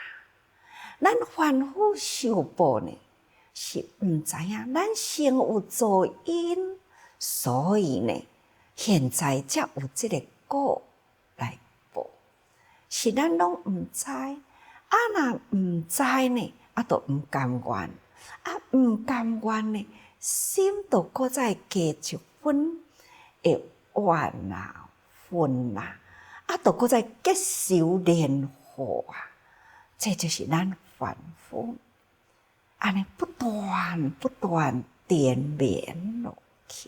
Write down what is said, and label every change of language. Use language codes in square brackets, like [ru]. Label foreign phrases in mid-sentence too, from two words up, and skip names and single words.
[nan] 咱凡夫受报呢，是毋知影咱先有造因，所以呢，现在才有即个果来报，是咱拢毋知。若毋知呢，都毋甘愿，毋甘愿呢，心都搁再加一分的怨啊、恨啊，都搁再结仇连祸啊，这就是咱凡夫，安尼不断连绵落去。